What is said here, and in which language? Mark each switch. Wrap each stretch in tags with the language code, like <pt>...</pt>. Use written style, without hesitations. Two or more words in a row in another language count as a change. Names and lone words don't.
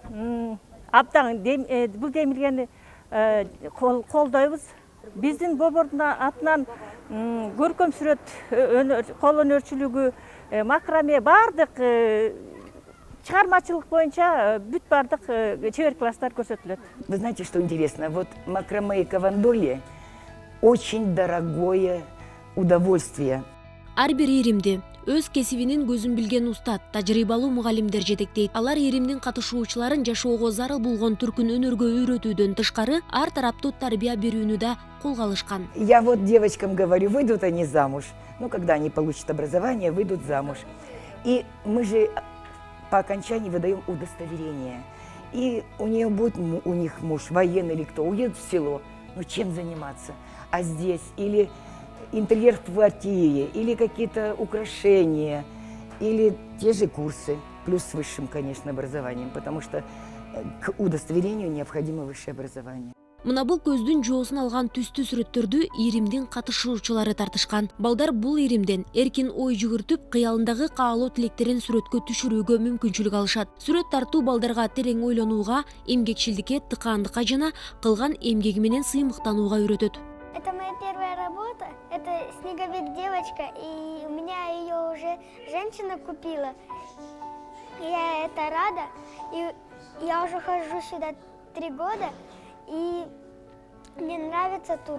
<ky>Абдан бул демилгени колдойбуз. Биздин борбордун атынан көркөмсүрөт, кол өнөрчүлүгү, макраме бардык чыгармачылык боюнча бүт бардык чебер класстар көрсөтүлөт.</ky> <ru>Вы знаете, что интересно? Вот макраме и кавандоли очень дорогое удовольствие.</ru> <ky>Ар бир иримди өз кесибинин көзүн билген устат, тажрыйбалуу мугалимдер жетектейт. Алар иримдин катышуучуларын жашоого зарыл болгон түркүн өнөргө үйрөтүүдөн тышкары ар тараптуу тарбия берүүнү да колго алышкан.</ky> <ru>Я вот девочкам говорю, выйдут они замуж. Ну, когда они получат образование, выйдут замуж. И мы же по окончании выдаем удостоверение. И у нее будет, у них муж военный или кто, уедет в село. Ну, чем заниматься? А здесь или интерьер в квартире, или какие-то украшения, или те же курсы, плюс с высшим, конечно, образованием, потому что к удостоверению необходимо высшее образование.</ru> <ky>Мына бул көздүн жоосун алган түстүү сүрөттөрдү иримдин катышуучулары тартышкан. Балдар бул иримден эркин ой жүгүртүп, кыялындагы каалоо тилектерин сүрөткө түшүрүүгө мүмкүнчүлүк алышат. Сүрөт тартуу балдарга терең ойлонууга, эмгекчилдикке, тыкаандыкка жана кылган эмгеги менен сыймыктанууга үйрөтөт.</ky> <ru>Это моя первая работа, это снеговик девочка, и у меня ее уже женщина купила. Я это рада, и я уже хожу сюда 3 года, и мне нравится тут.</ru>